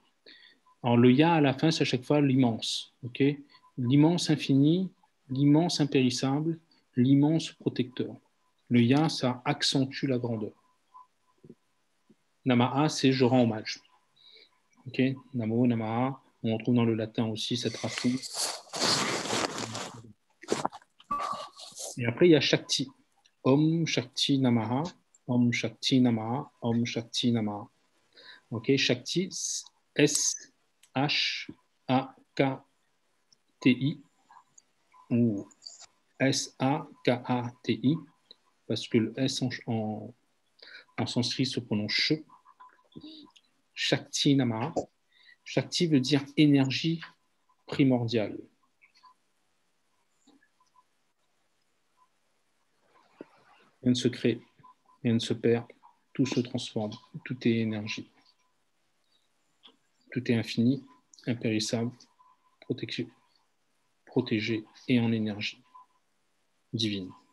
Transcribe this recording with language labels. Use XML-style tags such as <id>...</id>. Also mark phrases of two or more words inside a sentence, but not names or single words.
<fr>Alors, le Ya à la fin, c'est à chaque fois l'immense. Okay, l'immense infini, l'immense impérissable, l'immense protecteur. Le Ya, ça accentue la grandeur. Namaha, c'est je rends hommage.</fr> <sa>Okay, Namo, Namaha,</sa> <fr>on retrouve dans le latin aussi cette racine. Et après, il y a Shakti.</fr> <sa>Om Shakti Namaha, Om Shakti Namaha, Om Shakti Namaha.</sa> <fr>Ok, Shakti, S-H-A-K-T-I ou S-A-K-A-T-I, parce que le S en sanskrit se prononce Sh.</fr> <sa>Shakti Namaha.</sa> <fr>Shakti veut dire énergie primordiale. Rien ne se crée, rien ne se perd, tout se transforme, tout est énergie. Tout est infini, impérissable, protégé et en énergie divine.</fr>